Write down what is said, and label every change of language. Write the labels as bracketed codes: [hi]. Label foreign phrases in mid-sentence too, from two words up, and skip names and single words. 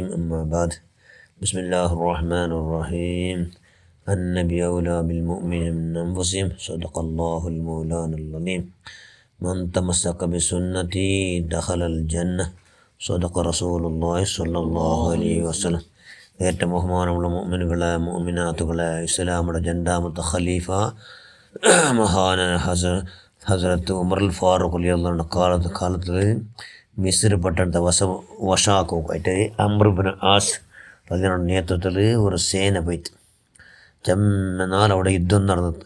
[ar] أما بعد. بسم الله الرحمن الرحيم. النبي أولى بالمؤمنين من أنفسهم. صدق الله المولان العظيم. من تمسك بسنتي دخل الجنة. صدق رسول الله صلى الله عليه وسلم. [ml] ഏറ്റവും ബഹുമാനമുള്ള മുഅ്മിനുകളെ മുഅ്മിനാത്തുകളെ, ഇസ്ലാമിയുടെ രണ്ടാമത്തെ ഖലീഫ മഹാനായ ഹസ്രത്ത് ഉമറുൽ ഫാറൂഖ് [ar] رضي الله عنه [ml] കാലത്തിൽ മിസ്ർ പട്ടണത്തെ വശാക്കുമായിട്ട് അംർ ഇബ്നു ആസ് അതിനുള്ള നേതൃത്വത്തിൽ ഒരു സേന പോയിട്ട് ചെമ്മനാൽ അവിടെ യുദ്ധം നടന്നത്.